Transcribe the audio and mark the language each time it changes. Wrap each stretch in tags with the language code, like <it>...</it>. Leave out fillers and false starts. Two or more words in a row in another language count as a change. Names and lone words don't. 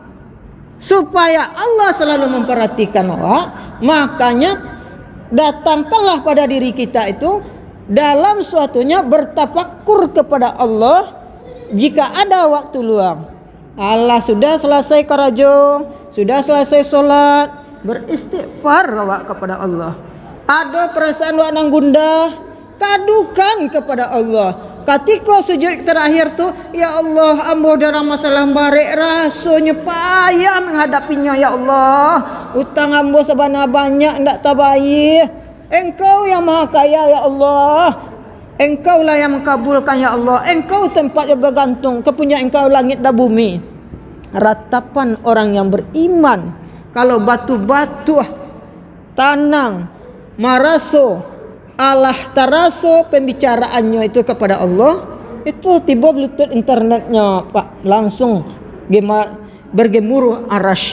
<id>Supaya Allah selalu memperhatikan awak, makanya datangkanlah pada diri kita itu dalam suatunya bertafakkur kepada Allah jika ada waktu luang. Allah sudah selesai karajo, sudah selesai solat, beristighfar awak kepada Allah. Ada perasaan awak nang gundah, kadukan kepada Allah. Ketika sujud terakhir tu,</id> <ar>ya Allah,</ar> <min>ambo dalam masalah barek rasanya payah menghadapinya</min> <ar>ya Allah.</ar> <min>Utang ambo sabana banyak ndak tabayih.</min> <id>Engkau yang maha kaya</id> <ar>ya Allah.</ar> <id>Engkau lah yang mengabulkan</id> <ar>ya Allah.</ar> <id>Engkau tempat yang bergantung, kepunya engkau langit dan bumi. Ratapan orang yang beriman, kalau batu-batu tanang maraso Allah taraso pembicaraannya itu kepada Allah, itu tiba bluetooth internetnya Pak, langsung bergemuruh arash.</id>